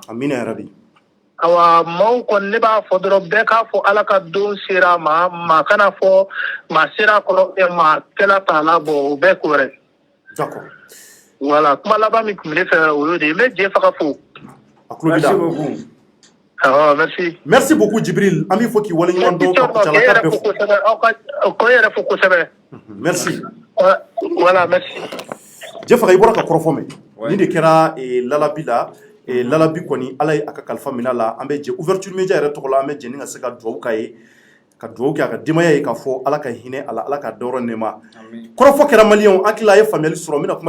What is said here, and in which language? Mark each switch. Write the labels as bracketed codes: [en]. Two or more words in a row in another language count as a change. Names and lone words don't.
[bm] Amina yarabi. Awa maaw kɔni ne b'a fɔ dɔrɔn bɛɛ k'a fɔ ala ka don sera a ma maa kana fɔ maa sera a kɔrɔ maa kɛla t'a la bɔ o bɛɛ ko wɛrɛ. [fr] D'accord. [bm] Voilà kuma laban min tun bɛ ne fɛ o y'o de ye n bɛ Diɲɛ faga fo. A tulo b'i la. [fr] Merci. Merci beaucoup [bm] Djibril an b'i fɔ k'i waleɲuman dɔn ka kucalaka bɛɛ fo. Ko yɛrɛ fo kosɛbɛ. [fr] Merci. Voilà merci. [bm] Jɛfa i bɔra ka kɔrɔfɔ mɛn nin de kɛra lalabi la. Lalabi kɔni ala ye a ka kalifa minɛ la an bɛ jɛ [fr] ouverture media [bm] yɛrɛ tɔgɔ la an bɛ jɛ ni ka se ka dugawu k'a ye ka dugawu kɛ a ka denbaya ye k'a fɔ ala ka hinɛ a la ala ka dɔrɔn nɛma kɔrɔfɔ kɛra maliyɛnw an hakili a ye faamuyali sɔrɔ n bɛna kuma